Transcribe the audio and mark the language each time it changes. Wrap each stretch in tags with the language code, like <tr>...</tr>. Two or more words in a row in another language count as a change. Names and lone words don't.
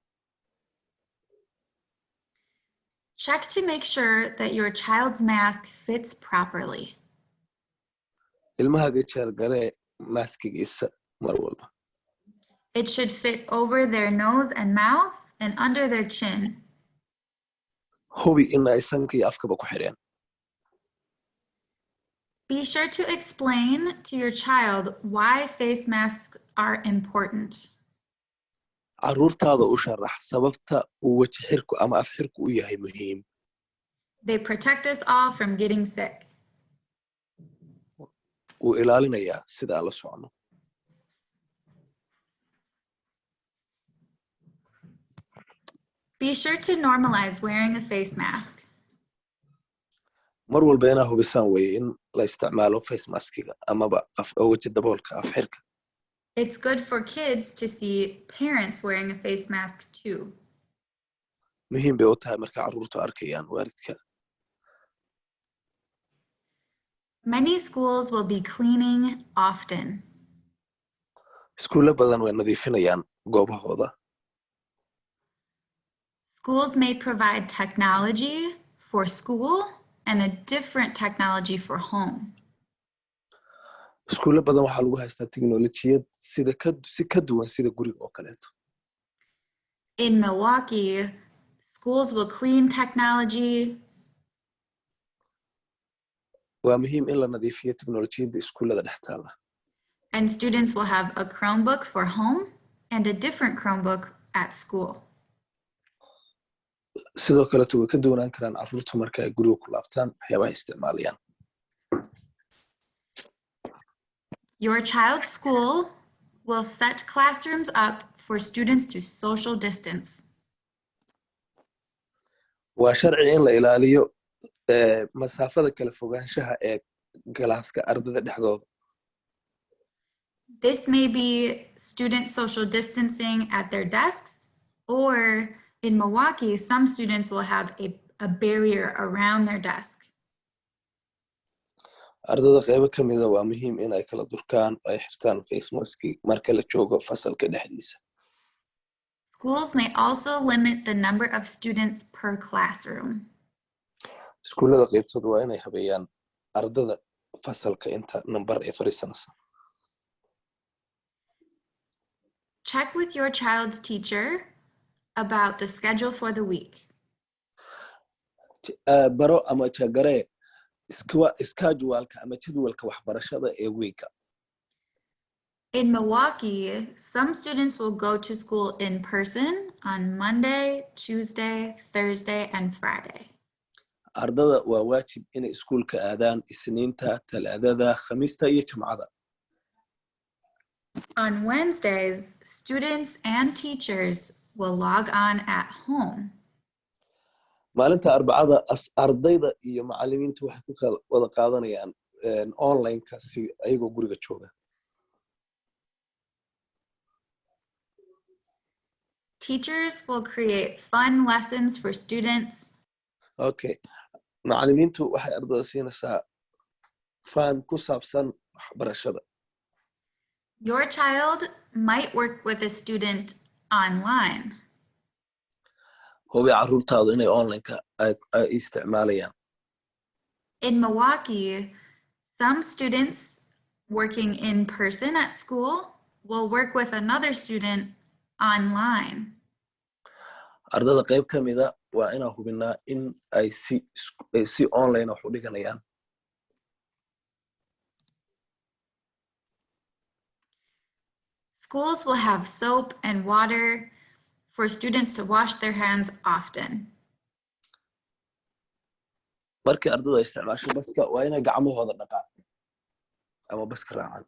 <en>Check to make sure that your child's mask fits properly.</en> <so>Ilmahaga jeergaree maskigiisa mar walba.</so> <en>It should fit over their nose and mouth and under their chin.</en> <so>Hubi in ay sanka iyo afkaba ku xireen.</so> <en>Be sure to explain to your child why face masks are important.</en> <so>Caruurtaada u sharax sababta uu waji xirku ama af xirku u yahay muhiim.</so> <en>They protect us all from getting sick.</en> <so>Wuu ilaalinayaa sida aan la socono.</so> <en>Be sure to normalize wearing a face mask.</en> <so>Mar walba inaa hubisaan weeye in la isticmaalo</so> <en>face maskiga</en> <so>amaba waji daboolka af xirka.</so> <en>It's good for kids to see parents wearing a face mask too.</en> <so>Muhiim bay u tahay marka caruurtu arkayaan waalidka.</so> <en>Many schools will be cleaning often.</en> <so>Iskuulo badan way nadiifinayaan goobahooda.</so> <en>Schools may provide technology for school and a different technology for home.</en> <so>Iskuulo badan waxaa lagu haystaa tiknoolajiyad si ka duwan sida guriga oo kaleeto.</so> <en>In Milwaukee, schools will clean technology.</en> <so>Waa muhiim in la nadiifiyo tiknoolajiyadda iskuulada dhex taala.</so> <en>And students will have a Chromebook for home and a different Chromebook at school.</en> <so>Sidoo kaleeto way ka duwanaan karaan caruurtu marka ay guriga ku laabtaan waxyaabaha isticmaalayaan.</so> <en>Your child's school will set classrooms up for students to social distance.</en> <so>Waa sharci in la ilaaliyo masaafada kala fogaanshaha ee galaaska ardayda dhexdooda.</so> <en>This may be student social distancing at their desks, or in Milwaukee, some students will have a barrier around their desk.</en> <so>Ardayda qaybo ka mida waa muhiim in ay kala durkaan oo ay xirtaan</so> <en>face mask</en> <so>marka la joogo fasalka dhexdiisa.</so> <en>Schools may also limit the number of students per classroom.</en> <so>Iskuulada qaybtooda waa inay habeeyaan ardayda fasalka inta number ay fariisanaysa.</so> <en>Check with your child's teacher about the schedule for the week.</en> <so>Baro ama jeergaree schedule-ka ama jadwalka waxbarashada ee weeka.</so> <en>In Milwaukee, some students will go to school in person on Monday, Tuesday, Thursday, and Friday.</en> <so>Ardada waa waajib inay iskuulka aadaan Isniinta, Talaadada, Khamiista iyo Jimcada.</so> <en>On Wednesdays, students and teachers will log on at home.</en> <so>Maalinta Arbacada ardayda iyo macallimiintu waxay ku kala wada qaadanayaan online-ka si ayagoo guriga jooga.</so> <en>Teachers will create fun lessons for students. Okay.</en> <so>Macallimiintu waxay ardayda siinaysaa faan ku saabsan waxbarashada.</so> <en>Your child might work with a student online.</en> <so>Hubi caruurtaadu inay online-ka ay isticmaalayaan.</so> <en>In Milwaukee, some students working in person at school will work with another student online.</en> <so>Ardayda qayb ka mida waa inaan hubinaa in ay si online wax u dhiganayaan.</so> <en>Schools will have soap and water for students to wash their hands often.</en> <so>Markii ardaydu ay isticmaasho baska waa inay gacmahooda dhaqaan ama baska raacaan.</so>